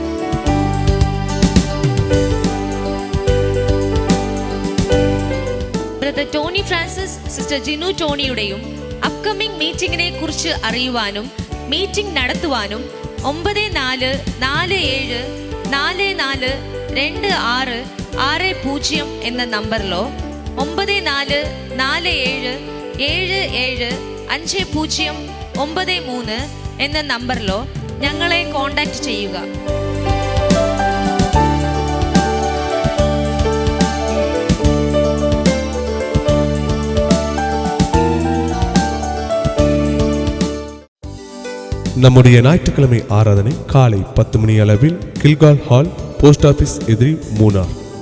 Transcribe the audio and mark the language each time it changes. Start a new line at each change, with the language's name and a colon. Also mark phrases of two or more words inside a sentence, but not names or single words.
Malayalam: ബ്രദർ ടോണി ഫ്രാൻസിസ്, സിസ്റ്റർ ജിനു ടോണിയുടെയും
English: upcoming meeting
Malayalam: കുറിച്ച് അറിയുവാനും മീറ്റിംഗ് നടത്തുവാനും 9444242660 എന്ന നമ്പറിലോ 9447775093 എന്ന നമ്പറിലോ ഞങ്ങളെ കോൺടാക്ട് ചെയ്യുക.
Tamil: நம்முடைய ஞாயிற்றுக்கிழமை ஆராதனை காலை 10 மணி அளவில் கில்கால் ஹால்,
English: post office
Tamil: எதிரி, மூனார்.